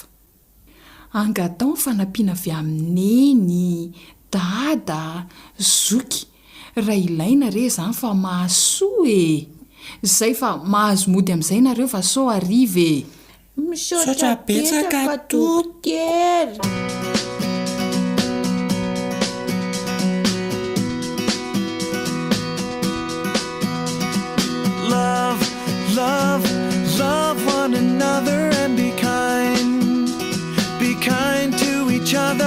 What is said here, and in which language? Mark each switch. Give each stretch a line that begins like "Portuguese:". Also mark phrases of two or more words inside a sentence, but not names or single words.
Malagasy: Angatao ny fanampiana avy amin'neny, dada, zoky. Raha ilaina re zany fa mahasoa e. Zay fa mahazo mody amin'izay nareo fa sao ariva e. Misaotra betsaka dokotera.
English: Love one another and be kind to each other.